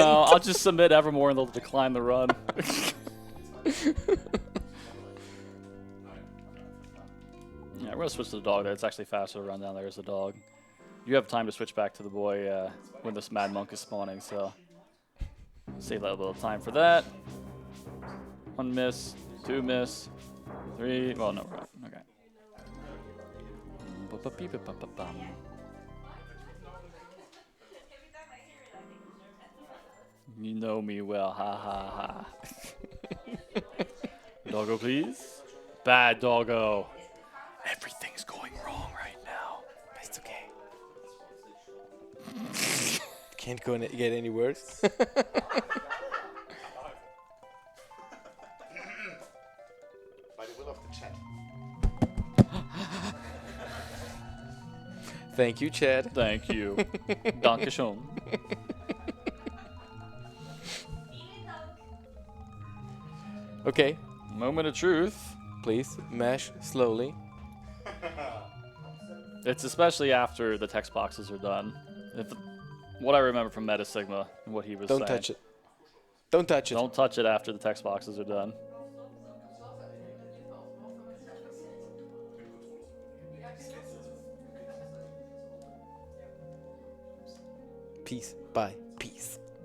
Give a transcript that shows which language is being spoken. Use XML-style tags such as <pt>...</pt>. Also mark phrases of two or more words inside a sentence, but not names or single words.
<en>No, I'll just submit Evermore and they'll decline the run. Yeah, we're gonna switch to the dog there. It's actually faster to run down there as the dog. You have time to switch back to the boy when this mad monk is spawning, so save a little time for that. 1 miss, 2 miss, 3. Well, no, right. Okay. Ba-ba-beep-ba-ba-bum. Every time I hear it, I think it's You know me well, ha ha ha. Doggo, please. Bad doggo. Everything's going wrong right now. It's okay. Can't get any worse. By the will of the chat. Thank you, Chad. Thank you.</en> <de>Danke schön.</de> <en>Okay, Moment of truth. please mash slowly. It's especially after the text boxes are done. What I remember from Meta Sigma and what he was Don't saying. touch it. Don't touch it. Don't touch it after the text boxes are done. Peace. Bye. Peace.</en>